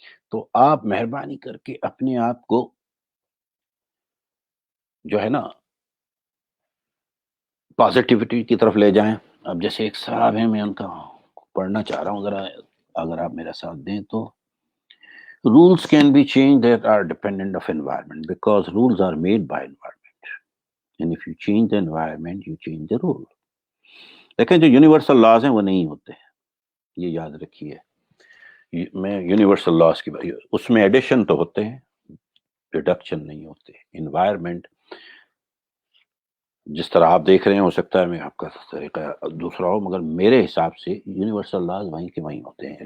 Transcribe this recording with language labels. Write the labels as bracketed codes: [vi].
[ur] تو آپ مہربانی کر کے اپنے آپ کو جو ہے نا پازیٹیوٹی کی طرف لے جائیں. اب جیسے ایک صاحب ہیں، میں ان کا پڑھنا چاہ رہا ہوں ذرا، اگر آپ میرا ساتھ دیں تو. [en] Rules can be changed that are dependent of environment because rules are made by environment. And if you change the environment, you change the rule. [ur] دیکھیں جو یونیورسل لاز ہیں وہ نہیں ہوتے، یہ یاد رکھیے. میں یونیورسل لاز کی بات، اس میں ایڈیشن تو ہوتے ہیں، ریڈکشن نہیں ہوتے. انوائرمنٹ جس طرح آپ دیکھ رہے ہیں، ہو سکتا ہے میں آپ کا طریقہ دوسرا ہو، مگر میرے حساب سے یونیورسل لاز وہیں کے وہیں ہوتے ہیں.